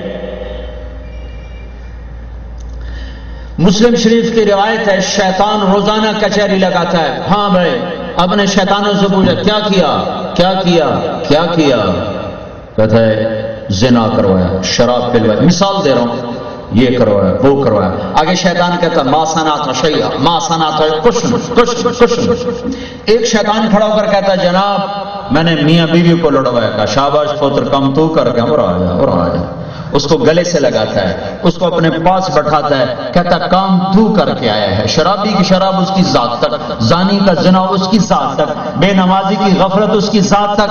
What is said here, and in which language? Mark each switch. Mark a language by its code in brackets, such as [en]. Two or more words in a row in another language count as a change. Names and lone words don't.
[ur] مسلم شریف کی روایت ہے شیطان روزانہ کچہری لگاتا ہے. ہاں بھائی اپنے شیطانوں سے پوچھا کیا کیا کیا کیا کیا کیا؟ کہتا ہے زنا کروایا، شراب پلوایا، مثال دے رہا ہوں، یہ کروایا وہ کروایا. آگے شیطان کہتا [ar] ما صنعت شیئا ما صنعت [ur] کچھ. ایک شیطان کھڑا ہو کر کہتا ہے جناب میں نے میاں بیوی کو لڑوایا. کہا [pa] شاباش پتر کم تو کر کے اور آ جا. [ur] اس کو گلے سے لگاتا ہے، اس کو اپنے پاس بٹھاتا ہے، کہتا کام تو کر کے آیا ہے. شرابی کی شراب اس کی ذات تک، زانی کا زنا اس کی ذات تک، بے نمازی کی غفلت اس کی ذات تک.